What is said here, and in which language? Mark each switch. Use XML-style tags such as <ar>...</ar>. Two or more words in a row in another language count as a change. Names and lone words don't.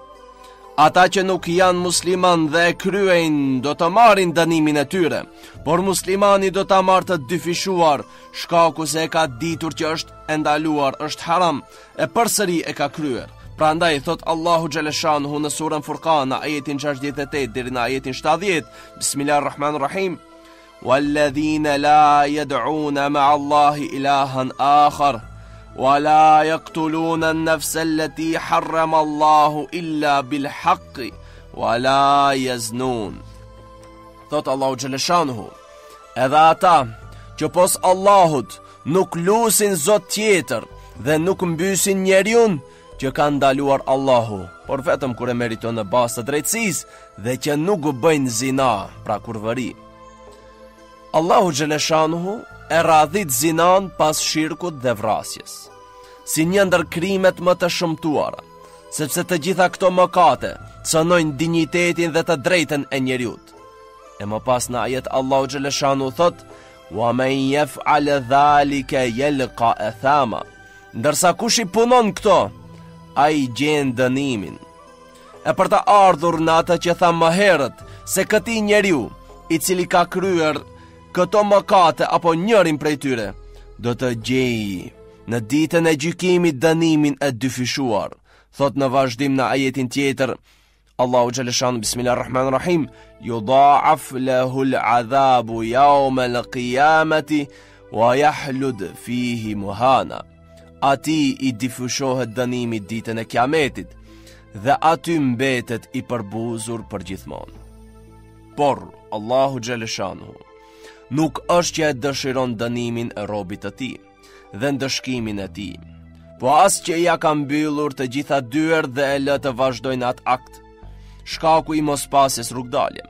<sq>Ata që nuk janë musliman dhe e kryejnë do të marrin dënimin e tyre, por muslimani do të marrë të dyfishuar shkaku se e ka ditur që është e ndaluar, është haram, e përsëri e ka kryer. Prandaj thot Allahu xhaleshanhu në surën Furqan, ajetin 68 deri në ajetin 70,</sq> <ar>بسم الله الرحمن الرحيم والذين لا يدعون مع الله إلها آخر, ولا يقتلون النفس التي حرم الله إلا بالحق ولا يزنون."</ar> <sq>Thot Allahu xhaleshanhu, edhe ata që pos Allahut nuk lusin zot tjetër dhe nuk mbysin njeriun që ka ndaluar Allahu, por vetëm kur e meriton në bazë të drejtësisë dhe që nuk bëjnë zina, pra kurvëri. Allahu xhaleshanhu e radhit zinan pas shirkut dhe vrasjes si një ndër krimet më të shëmtuara, sepse të gjitha këto mëkate cënojnë dinjitetin dhe të drejtën e njeriut. E më pas në ajet Allahu xhaleshanhu thot,</sq> <ar>"ومن يفعل ذلك يلق أثاما."</ar> <sq>Ndërsa kush i punon këto, ai gjen dënimin. E për të ardhur në atë që tha më herët, se këtij njeriu i cili ka kryer këto mëkate apo njërin prej tyre, do të gjejë në ditën e gjykimit dënimin e dyfishuar. Thot në vazhdim në ajetin tjetër Allahu xhaleshan,</sq> <ar>بسم الله الرحمن الرحيم يضاعف له العذاب يوم القيامة ويخلد فيه مهانا."</ar> <sq>Ati i dyfishohet dënimi ditën e kiametit dhe aty mbetet i përbuzur për gjithmonë. Por Allahu xhaleshanhu nuk është që e dëshiron dënimin e robit të tij dhe ndëshkimin e tij, po as që ja ka mbyllur të gjitha dyert dhe e lë të vazhdojnë atë akt, shkaku i mospasjes rrugdalje.</sq>